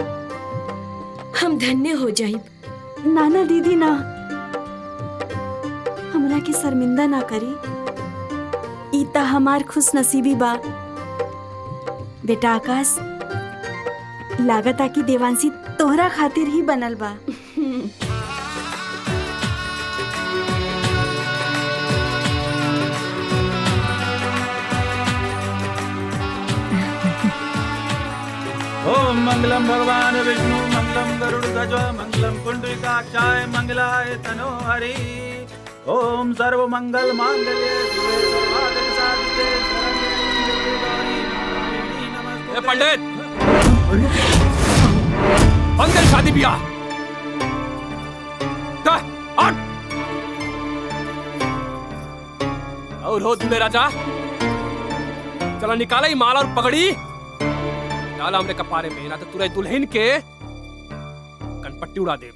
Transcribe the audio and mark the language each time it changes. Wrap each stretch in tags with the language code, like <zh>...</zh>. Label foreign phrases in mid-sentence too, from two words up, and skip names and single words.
<bho>हम धन्य हो जाइब। नाना दीदी ना, हमरा के शर्मिंदा ना करी। ईता हमार खुश नसीबी बा। बेटा आकाश, लागत आ कि देवांशी तोहरा खातिर ही बनल बा।</bho> <sa>ओम मंगलम भगवान विष्णु मंगलम गरुड़ध्वज मंगलम पुंडरीकाक्षाय मंगलाय तनोहरि। ओम सर्व मंगल मांगल्ये शिवे सर्वार्थ साधिके शरण्ये त्र्यंबके नमस्ते।</sa> <bho>पंडित, मंगल शादी ब्याह और हो दूल्हे राजा, चलो निकाला ही माला और पगड़ी, डाला हमने कपारे में, ना तो तुरंत दुल्हन के कनपट्टी उड़ा दे।</bho>